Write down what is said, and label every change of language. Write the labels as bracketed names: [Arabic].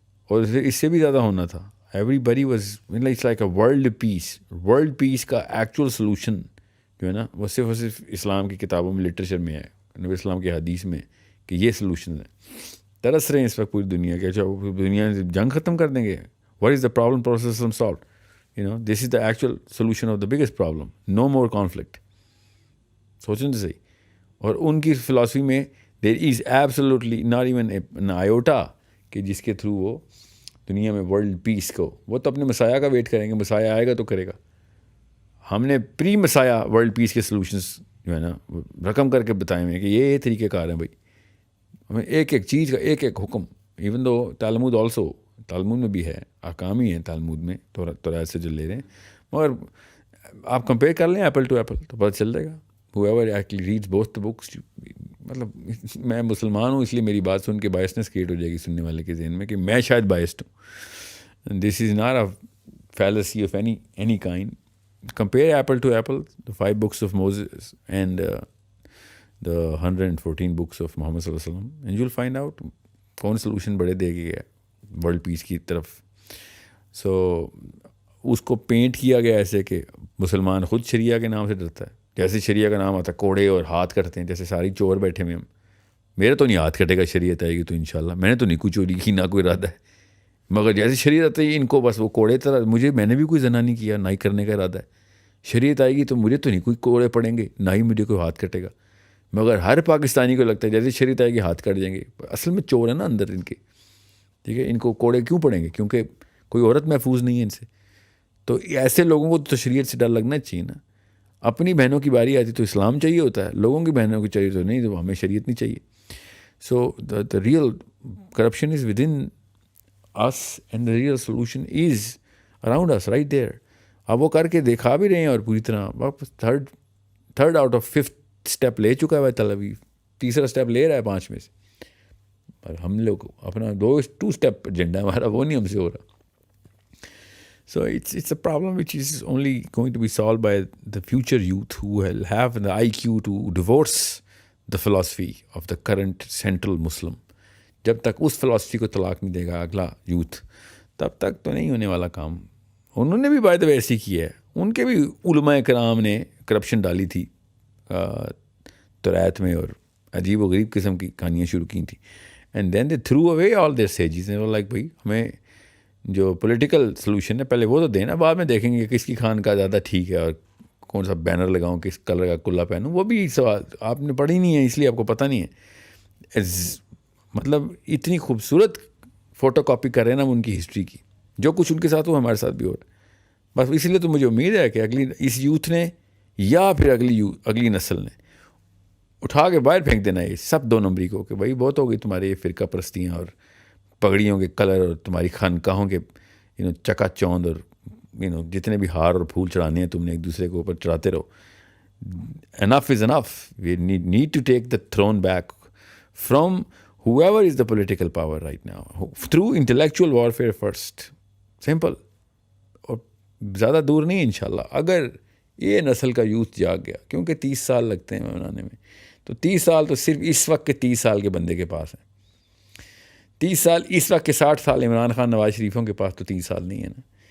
[Urdu] اور اس سے بھی زیادہ ہونا تھا. [English] every body was it's like a world peace [Urdu] کا ایکچوئل سلوشن جو ہے نا، وہ صرف اسلام کی کتابوں میں، لٹریچر میں ہے، نبی اسلام کی حدیث میں، کہ یہ سلوشن ہے. ترس رہے ہیں اس وقت پوری دنیا کے، اچھا دنیا جنگ ختم کر دیں گے. [English] What is the problem process solved? This is the actual solution of the biggest problem. No more conflict. [Urdu] سوچیں تو صحیح. اور ان کی فلاسفی میں [English] there is absolutely not even an iota [Urdu] کہ جس کے تھرو وہ دنیا میں ورلڈ پیس کو، وہ تو اپنے مسایہ کا ویٹ کریں گے، مسایہ آئے گا تو کرے گا. ہم نے پری مسایہ ورلڈ پیس کے سلوشنس جو ہے نا رقم کر کے بتائے ہوئے کہ یہ طریقہ کار ہیں بھائی. ہمیں ایک چیز کا ایک حکم، [English] even though Talmud also, [Urdu] تالمود میں بھی ہے، احکام ہی ہیں تالمود میں تورات سے جو لے رہے ہیں. مگر آپ کمپیئر کر لیں [English] apple to apple [Urdu] تو پتہ چل جائے گا. [English] whoever actually reads both the books، [Urdu] مطلب میں مسلمان ہوں اس لیے میری بات سن کے بائسنس کریٹ ہو جائے گی سننے والے کے ذہن میں کہ میں شاید بائسڈ ہوں. [English] This is not a fallacy of any kind. Compare apple to apple, the 5 books of Moses and the 114 books of Muhammad صلی اللہ علیہ وسلم, and you'll find out [Urdu] کون سلوشن بڑے دے گیا ورلڈ پیس کی طرف. سو اس کو پینٹ کیا گیا ایسے کہ مسلمان خود شریعہ کے نام سے ڈرتا ہے. جیسے شریعہ کا نام آتا ہے کوڑے اور ہاتھ کٹتے ہیں، جیسے ساری چور بیٹھے ہوئے ہم. میرا تو نہیں ہاتھ کٹے گا، شریعت آئے گی تو انشاءاللہ. میں نے تو نہیں کوئی چوری کی، نہ کوئی ارادہ ہے. مگر جیسے شریعت آتی ہے ان کو بس وہ کوڑے طرح، میں نے بھی کوئی زنا نہیں کیا، نہ ہی کرنے کا ارادہ ہے. شریعت آئے گی تو مجھے تو نہیں کوئی کوڑے پڑیں گے، نہ ہی مجھے کوئی ہاتھ کٹے گا. مگر ہر پاکستانی کو لگتا ہے جیسے شریعت آئے گی ہاتھ کٹ جائیں گے. اصل میں چور ہے نا اندر ان کے، ٹھیک ہے. ان کو کوڑے کیوں پڑیں گے؟ کیونکہ کوئی عورت محفوظ نہیں ہے ان سے. تو ایسے لوگوں کو تو شریعت سے ڈر لگنا چاہیے نا. اپنی بہنوں کی باری آتی تو اسلام چاہیے ہوتا ہے، لوگوں کی بہنوں کی چاہیے تو نہیں، تو ہمیں شریعت نہیں چاہیے. [English] So the real corruption is within us and the real solution is around us right there. [Urdu] اب وہ کر کے دکھا بھی رہے ہیں اور پوری طرح واپس [English] third out of 5th step [Urdu] لے چکا ہے تل اویو. تیسرا اسٹیپ لے رہا ہے 5 میں سے. پر ہم لوگ اپنا 2 اسٹیپ ایجنڈا ہمارا وہ نہیں ہم سے ہو رہا. [English] So it's a problem which is only going to be solved by the future youth who will have the IQ to divorce the philosophy of the current central Muslim. [Urdu] جب تک اس philosophy کو طلاق نہیں دے گا اگلا یوتھ، تب تک تو نہیں ہونے والا کام. انہوں نے بھی [English] by the way [Urdu] ایسی کیا ہے. ان کے بھی علماء کرام نے کرپشن ڈالی تھی تورات میں، اور عجیب و غریب قسم کی کہانیاں شروع کی تھیں. [English] And then they throw away all their sages. [Urdu] Like بھائی ہمیں جو پولیٹیکل سلوشن ہے پہلے وہ تو دینا، بعد میں دیکھیں گے کس کی خان کا زیادہ ٹھیک ہے اور کون سا بینر لگاؤں، کس کلر کا کلا پہنوں. وہ بھی سوال آپ نے پڑھی نہیں ہے اس لیے آپ کو پتہ نہیں ہے. مطلب اتنی خوبصورت فوٹو کاپی کر رہے ہیں نا ان کی ہسٹری کی. جو کچھ ان کے ساتھ ہو ہمارے ساتھ بھی ہو رہا ہے. بس اس لیے تو مجھے امید ہے کہ اس یوتھ نے یا پھر اگلی نسل نے اٹھا کے باہر پھینک دینا ہے سب 2 نمبری کو، کہ بھائی بہت ہو گئی تمہارے یہ فرقہ پرستیاں اور پگڑیوں کے کلر اور تمہاری خانقاہوں کے چکا چوند اور جتنے بھی ہار اور پھول چڑھانے ہیں تم نے ایک دوسرے کے اوپر چڑھاتے رہو. [English] Enough is enough. We need to take the throne back from whoever is the political power right now, through intellectual warfare first. Simple. [Urdu] اور زیادہ دور نہیں انشاءاللہ. اگر یہ نسل کا یوتھ جاگ گیا, کیونکہ 30 سال لگتے ہیں بنانے میں, تو 30 سال تو صرف اس وقت کے 30 سال کے بندے کے پاس ہیں. 30 سال اس وقت کے 60 سال عمران خان نواز شریفوں کے پاس تو 30 سال نہیں ہے نا.